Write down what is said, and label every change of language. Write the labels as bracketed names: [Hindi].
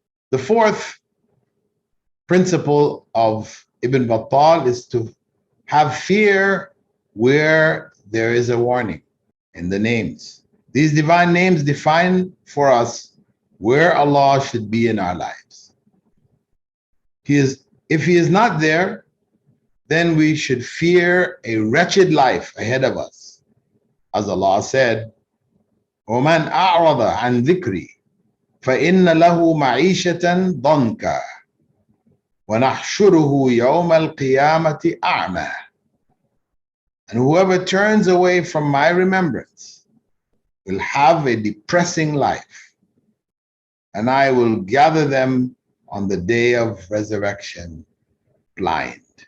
[English] The fourth principle of Ibn Battal is to have fear where there is a warning in the names. These divine names define for us where Allah should be in our lives. If He is not there, then we should fear a wretched life ahead of us. As Allah said, [Arabic] وَمَنْ أَعْرَضَ عَنْ ذِكْرِي فَإِنَّ لَهُ مَعِيشَةً ضَنْكًا وَنَحْشُرُهُ يَوْمَ الْقِيَامَةِ أَعْمَى. [English] And whoever turns away from my remembrance will have a depressing life, and I will gather them on the day of resurrection blind.